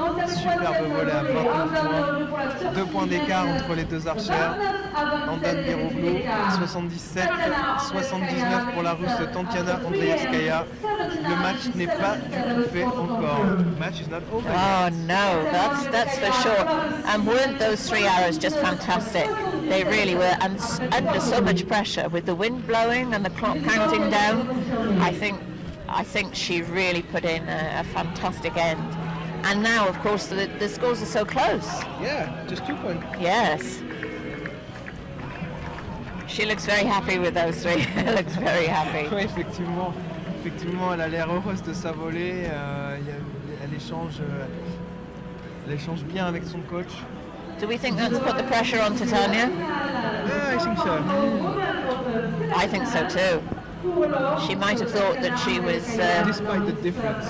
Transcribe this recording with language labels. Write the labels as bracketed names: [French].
[French] Superbe volet à 29 points. 2 points d'écart entre les deux archères. Andan Biroglou, 77, 79 pour la Russe Tatiana Andreevskaya. Le match n'est pas du tout fait encore. [English] The match is not over Oh yet. no, that's for sure. And weren't those 3 arrows just fantastic? They really were, and under so much pressure with the wind blowing and the clock counting down. I think she really put in a fantastic end. And now, of course, the scores are so close. Yeah, just 2 points. Yes. She looks very happy with those 3. Looks very happy. [French] Oui, effectivement, elle a l'air heureuse de sa volée. Elle échange bien avec son coach. [English] Do we think that's put the pressure on Titania? I think so. I think so too. She might have thought that she was. Despite the difference.